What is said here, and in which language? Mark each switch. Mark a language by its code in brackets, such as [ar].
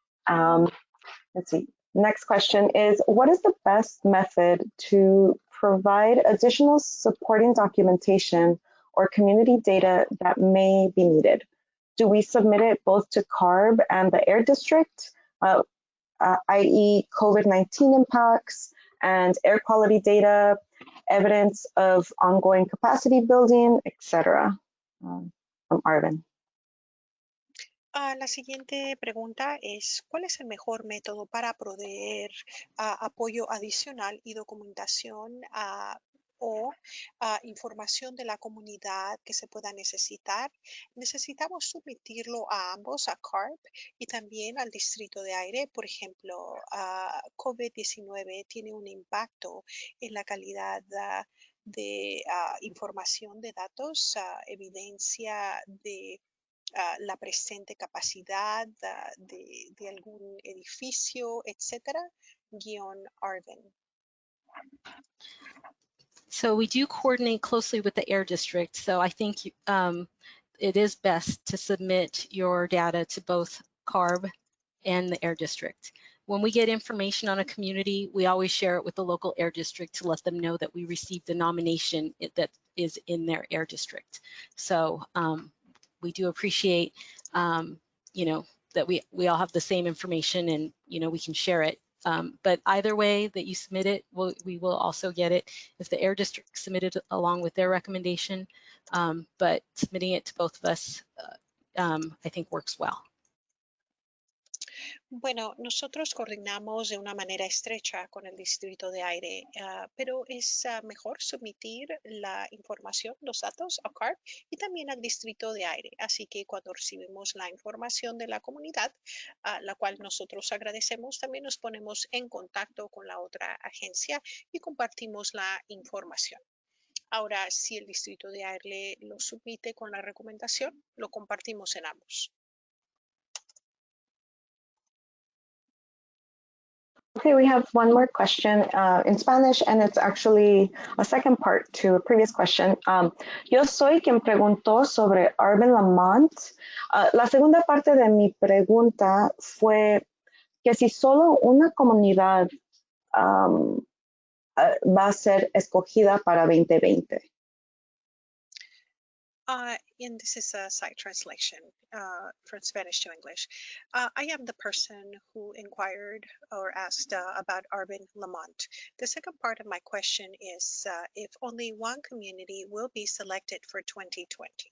[en] Let's see. Next question is, what is the best method to provide additional supporting documentation or community data that may be needed? Do we submit it both to CARB and the Air District, i.e. COVID-19 impacts and air quality data, evidence of ongoing capacity building, etc.? From Arvin. [es] La siguiente pregunta es, ¿cuál es el mejor método para proveer apoyo adicional y documentación o información de la comunidad que se pueda necesitar? Necesitamos submitirlo a ambos, a CARB y también al Distrito de Aire. Por ejemplo, COVID-19 tiene un impacto en la calidad de información de datos, evidencia de la presente capacidad de algún edificio, etcétera, _Arvin. [en] So we do coordinate closely with the Air District. So I think it is best to submit your data to both CARB and the Air District. When we get information on a community, we always share it with the local Air District to let them know that we received the nomination that is in their Air District. So we do appreciate, you know, that we all have the same information and, you know, we can share it. But either way that you submit it, we will also get it if the Air District submitted along with their recommendation. But submitting it to both of us, I think works well. [es] Bueno, nosotros coordinamos de una manera estrecha con el Distrito de Aire, pero es mejor submitir la información, los datos a CARB y también al Distrito de Aire. Así que cuando recibimos la información de la comunidad, la cual nosotros agradecemos, también nos ponemos en contacto con la otra agencia y compartimos la información. Ahora, si el Distrito de Aire lo submite con la recomendación, lo compartimos en ambos. [en] Okay, we have one more question in Spanish, and it's actually a second part to a previous question. [es] Yo soy quien preguntó sobre Urban Lamont. La segunda parte de mi pregunta fue que si solo una comunidad va a ser escogida para 2020. [en] And this is a side translation from Spanish to English. I am the person who inquired or asked about Urban Lamont. The second part of my question is if only one community will be selected for 2020.